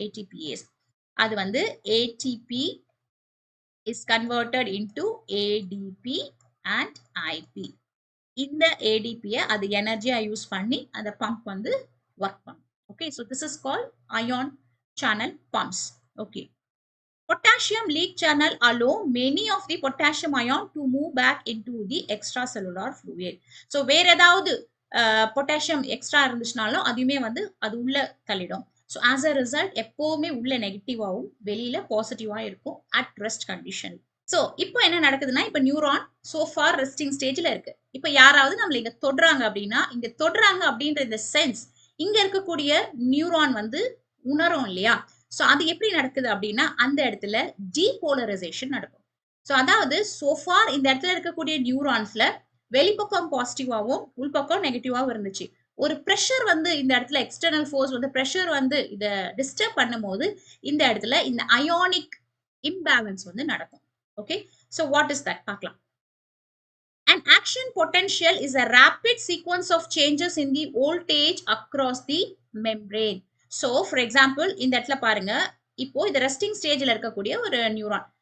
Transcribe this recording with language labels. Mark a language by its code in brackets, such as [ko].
[en] ATPase அது வந்து ATP is converted into ADP and IP. [ta] இந்த ஏடிபியை அது எனர்ஜியா யூஸ் பண்ணி அந்த பம்ப் வந்து ஒர்க் பண்ணும். [en] Okay, so this is called ion channel pumps. ஓகே, potassium leak channel allow many of the potassium ion to move back into the extracellular fluid. [ta] So வேற ஏதாவது potassium extra இருந்துச்சுனாலும் அதுவுமே வந்து அது உள்ள தள்ளிடும். ஸோ ஆஸ் அ ரிசல்ட் எப்பவுமே உள்ள நெகட்டிவாகவும் வெளியில பாசிட்டிவா இருக்கும் அட் ரெஸ்ட் கண்டிஷன். ஸோ இப்போ என்ன நடக்குதுன்னா, இப்போ நியூரான் சோ ஃபார் ரெஸ்டிங் ஸ்டேஜ்ல இருக்கு. இப்போ யாராவது நம்மள இங்க தொடுறாங்க அப்படின்னா, இங்க தொடுறாங்க அப்படின்ற இந்த சென்ஸ் இங்க இருக்கக்கூடிய நியூரான் வந்து உணரும் இல்லையா. ஸோ அது எப்படி நடக்குது அப்படின்னா, அந்த இடத்துல டீபோலரைசேஷன் நடக்கும். ஸோ அதாவது சோஃபார் இந்த இடத்துல இருக்கக்கூடிய நியூரான்ஸ்ல வெளிப்பக்கம் பாசிட்டிவாகவும் உள்பக்கம் நெகட்டிவாகவும் இருந்துச்சு. ஒரு ப்ரெஷர் வந்து இந்த இடத்துல எக்ஸ்டர்னல் ஃபோர்ஸ் வந்து ப்ரெஷர் வந்து இதை டிஸ்டர்ப் பண்ணும் போது இந்த இடத்துல இந்த அயானிக் இம்பேலன்ஸ் வந்து நடக்கும். [en] Okay, so what is that பார்க்கலாம். An action potential is a rapid sequence of changes in the voltage across the membrane. [ta] So for example இந்த இடத்துல பாருங்க, இப்போ இது ரெஸ்டிங் ஸ்டேஜ்ல இருக்கக்கூடிய ஒரு நியூரான்.